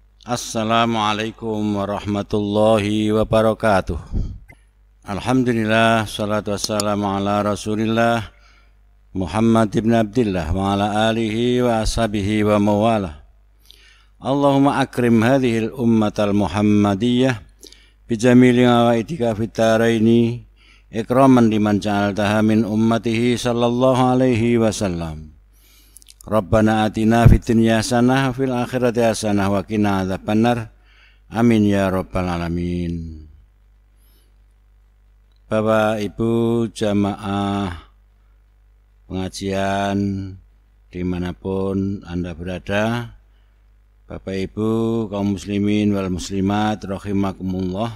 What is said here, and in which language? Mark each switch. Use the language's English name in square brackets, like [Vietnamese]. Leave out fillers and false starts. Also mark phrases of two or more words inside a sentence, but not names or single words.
[Arabic] السلام عليكم ورحمة الله وبركاته. الحمد لله، الصلاة والسلام على رسول الله محمد بن عبد الله وعلى آله وأصحابه وموالاه. اللهم أكرم هذه الأمة المحمدية بجميل عوائدك فطرين إكراما لمن جعلتها من أمته صلى الله عليه وسلم. ربنا آتنا في الدنيا حسنة وفي الآخرة حسنة وقنا عذاب النار. آمين يا رب العالمين. [Indonesian] Bapak Ibu jamaah pengajian dimanapun Anda berada, Bapak Ibu kaum [Arabic] المسلمين والمسلمات رحمكم الله.